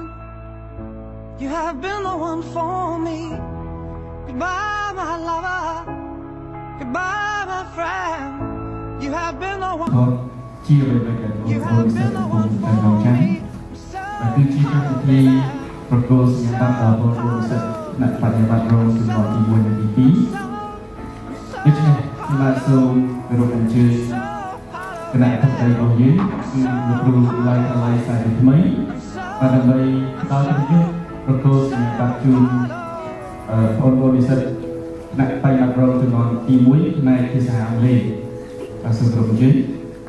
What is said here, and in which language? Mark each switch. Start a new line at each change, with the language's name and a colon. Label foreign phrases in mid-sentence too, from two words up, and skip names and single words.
English: You have been the one for me. Goodbye, my lover. Goodbye, my friend. You have been the one. You have been the one for me. I'm sorry.
Khmer: ប្រកួតសញ្ញាបត្រដល់ពលរដ្ឋសិស្សអ្នកបញ្ញាបត្ររងជំនាន់ទី1និងទី2ដូច្នេះខ្ញុំសូមគោរពអញ្ជើញគណៈអធិបតីរបស់យើងគឺលោកគ្រូឡាយថ្លៃសាយថ្មីបាទដើម្បីផ្ដល់ប្រយោជន៍ប្រកួតសញ្ញាបត្រជូនបងប្អូននិស្សិតអ្នកបញ្ញាបត្ររងជំនាន់ទី1ផ្នែកភាសាអង់គ្លេសបាទសូមគោរពអញ្ជើញ